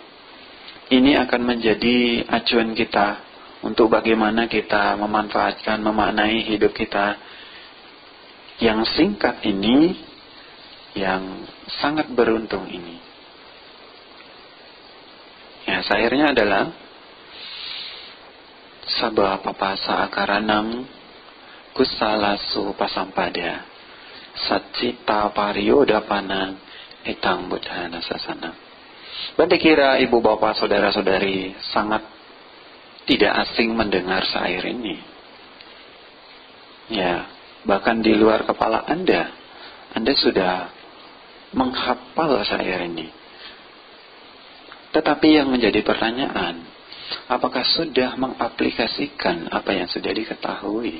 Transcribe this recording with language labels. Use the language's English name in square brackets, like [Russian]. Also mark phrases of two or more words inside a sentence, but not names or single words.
[Indonesian] Ini akan menjadi acuan kita untuk bagaimana kita memanfaatkan, memaknai hidup kita yang singkat ini, yang sangat beruntung ini. Ya, syairnya adalah [Pali] Sabha papasa akaranam kusalasu pasampada satcita pariyodapana etang buddhana sasana. [Indonesian] Bante kira ibu bapak saudara-saudari sangat tidak asing mendengar syair ini. Ya, bahkan di luar kepala Anda sudah menghafal syair ini. Tetapi yang menjadi pertanyaan, apakah sudah mengaplikasikan apa yang sudah diketahui?